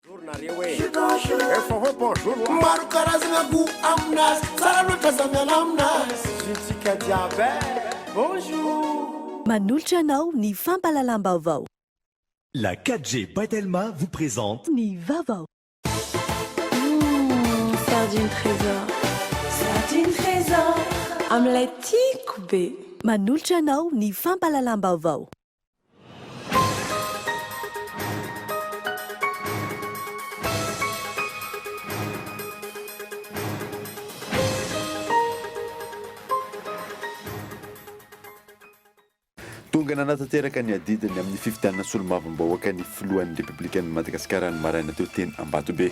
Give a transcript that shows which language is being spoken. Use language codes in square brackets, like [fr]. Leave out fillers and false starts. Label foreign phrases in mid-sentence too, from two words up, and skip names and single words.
[mg] Manolotra anao ny fampalalam-baovao. [fr] La 4G By Telma vous présente [mg] Ny Vaovao. Sardine trésor. Sardine trésor. Amin'ilay tiako be. Manolotra anao ny fampalalam-baovao. Tonga nanatanteraka ny adidiny amin'ny fifidianana solombavambahoaka ny filohan'ny Republikan'ny Madagasikara ny maraina teo teny Ambatobe.